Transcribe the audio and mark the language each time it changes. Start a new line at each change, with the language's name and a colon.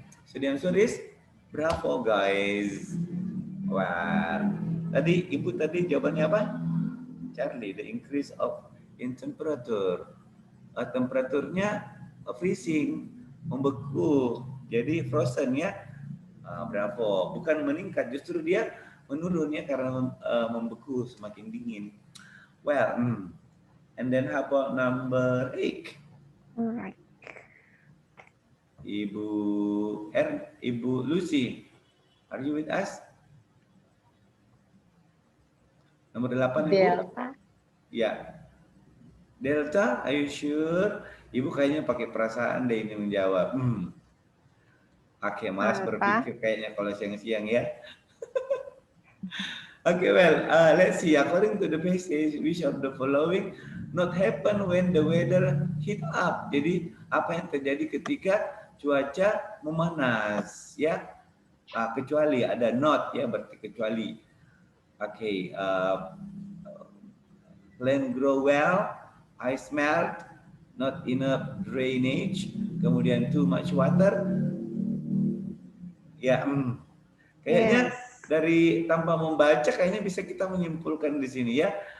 English: So the answer is bravo guys. Wah.
Indonesian: Tadi Ibu tadi jawabannya apa?
English: Charlie, the increase in temperature. Temperaturnya freezing, membeku.
Indonesian: Jadi frozen ya. Bravo. Bukan meningkat, justru dia menurun ya karena membeku, semakin dingin.
English: Well, and then how about number 8? Alright. Ibu Lucy, are you with us?
Indonesian: Nomor 8 Ibu.
English: Delta. Ya. Delta, are you sure?
Indonesian: Ibu kayaknya pakai perasaan deh ini menjawab. Oke, malas berpikir kayaknya kalau siang-siang ya.
English: Okay, well, let's see. According to the passage, which of the following not happen when the weather heat up?
Indonesian: Jadi, apa yang terjadi ketika cuaca memanas? Ya, kecuali ada not ya, berarti kecuali.
English: Okay, plant grow well, ice melt, not enough drainage, kemudian too much water.
Indonesian: Ya, kayaknya dari tanpa membaca kayaknya bisa kita menyimpulkan di sini ya.